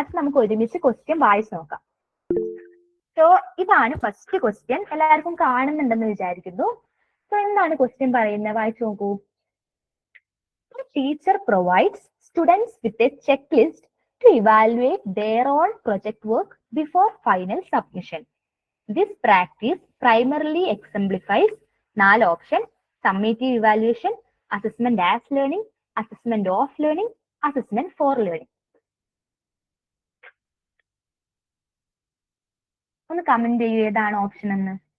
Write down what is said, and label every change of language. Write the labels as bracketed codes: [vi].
[ml] അത് നമുക്ക് ഒരുമിച്ച് ക്വസ്റ്റ്യൻ വായിച്ച് നോക്കാം. സോ ഇതാണ് ഫസ്റ്റ് ക്വസ്റ്റ്യൻ, എല്ലാവർക്കും കാണുന്നുണ്ടെന്ന് വിചാരിക്കുന്നു. സോ എന്താണ് ക്വസ്റ്റ്യൻ പറയുന്നത്? വായിച്ചു നോക്കൂ. [en] Teacher provides students with a checklist to evaluate their own project work before final submission. This practice primarily exemplifies 4 options: summative evaluation, assessment as learning, assessment of learning, assessment for learning. [ml] ഒന്ന് comment ചെയ്യൂ ഏതാണ് option എന്ന്.